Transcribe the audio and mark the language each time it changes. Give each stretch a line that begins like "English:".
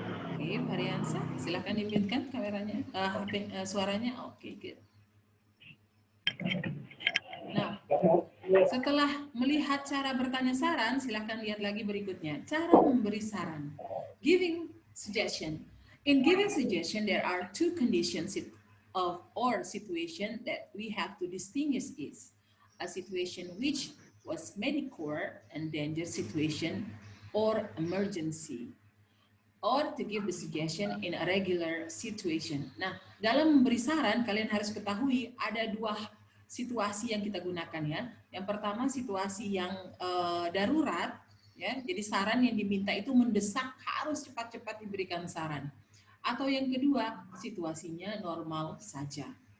Indonesian: Oke, Variansyah, silakan di-mute kan kameranya, suaranya. Oke, good. Nah, setelah melihat cara bertanya saran, silahkan lihat lagi berikutnya. Cara memberi saran. Giving suggestion.
English: In giving suggestion, there are two conditions of or situation that we have to distinguish is a situation which was medical and danger situation or emergency, or to give the suggestion in a regular situation.
Indonesian: Nah, dalam memberi saran, kalian harus ketahui ada dua situasi yang kita gunakan ya. Yang pertama situasi yang darurat ya. Jadi saran yang diminta itu mendesak, harus cepat-cepat diberikan saran. Atau yang kedua, situasinya normal saja.